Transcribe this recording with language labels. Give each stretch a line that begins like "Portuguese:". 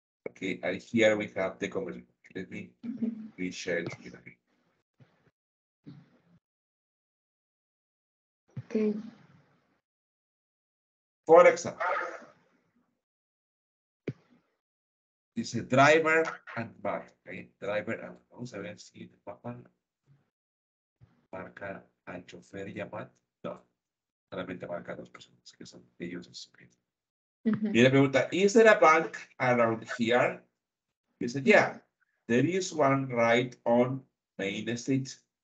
English: Okay, and here we have the comment. Let me reshare the screen again. Okay. For example,
Spanish: dice
English: driver and mark.
Spanish: Okay,
English: driver and
Spanish: vamos a ver si el mapa marca al chofer y a Matt. No, solamente marca a dos personas que son ellos. Okay. Y le pregunta,
English: is there a bank around here? He said, yeah, there is one right on Main Street.